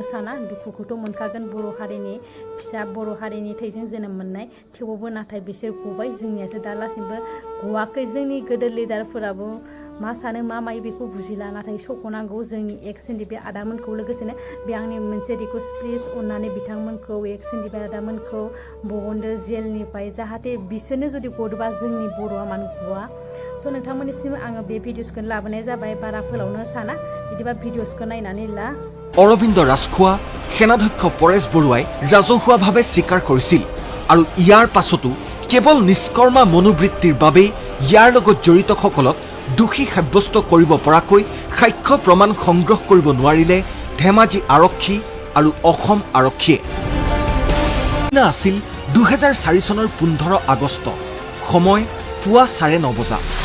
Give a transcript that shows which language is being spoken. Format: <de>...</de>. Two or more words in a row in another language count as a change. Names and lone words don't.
<brx>साना दुखुखौथ' मोनखागोन बर' हारिनि फिसा बर' हारिनि थैजों जोनोम मोननाय थेवबो नाथाय बिसोर गबाय जोंनियासो दालासिमबो गवाखै जोंनि गोदोर लिडारफोराबो मा सानो मा मायो बेखौ बुजिला नाथाय सख'नांगौ जोंनि ndfb आदामोनखौ लोगोसेनो बे आंनि मोनसे रिक्वेस्ट प्लिज अननानै बिथांमोनखौ ndfb आदामोनखौ बहनदो जेलनिफ्राय जाहाथे बिसोरनो जुदि गदोबा जोंनि बर'आ मानो गवा स' नोंथांमोननिसिम आङो बे भिडिअसखौ लाबोनाय जाबाय बारा फोलावनो साना बिदिबा भिडिअसखौ नायनानै ला</brx> <as>অৰবিন্দ ৰাজখোৱা সেনাধ্যক্ষ পৰেশ বৰুৱাই ৰাজহুৱাভাৱে স্বীকাৰ কৰিছিল আৰু ইয়াৰ পাছতো কেৱল নিষ্কৰ্মা মনোবৃত্তিৰ বাবেই ইয়াৰ লগত জড়িতসকলক দোষী সাব্যস্ত কৰিব পৰাকৈ সাক্ষ্য প্ৰমাণ সংগ্ৰহ কৰিব নোৱাৰিলে ধেমাজি আৰক্ষী আৰু অসম আৰক্ষীয়ে আছিল 2004 চনৰ 15 আগষ্ট সময় পুৱা 9:30 বজাত</as>